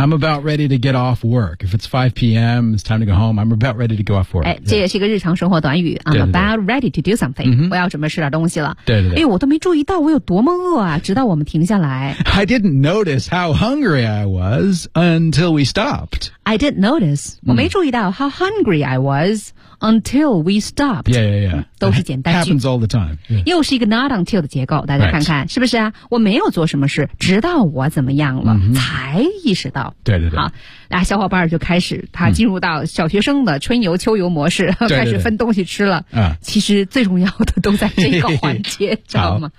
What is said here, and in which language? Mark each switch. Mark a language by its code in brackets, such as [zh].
[en] I'm about ready to get off work If it's 5 p.m. It's time to go home I'm about ready to go off work、 [zh] 哎、这也是一个日常生活短语 I'm 对对对 [en] about ready to do something、 mm-hmm. [zh] 我要准备吃点东西了对对对、哎、我都没注意到我有多么饿啊直到我们停下来 [en] I didn't notice how hungry I wasUntil we stopped. I didn't notice.、Mm. [zh] 我没注意到 [en] how hungry I was until we stopped. Yeah, yeah, yeah. [zh] 都是简单句。 [en] Happens all the time.、Yeah. [zh] 又是一个 not until 的结构，大家看看、 [en] right. [zh] 是不是啊？我没有做什么事，直到我怎么样了、 mm-hmm. 才意识到。对对对。好，那小伙伴就开始他进入到小学生的春游秋游模式，对对对开始分东西吃了。啊、嗯，其实最重要的都在这个环节，知道吗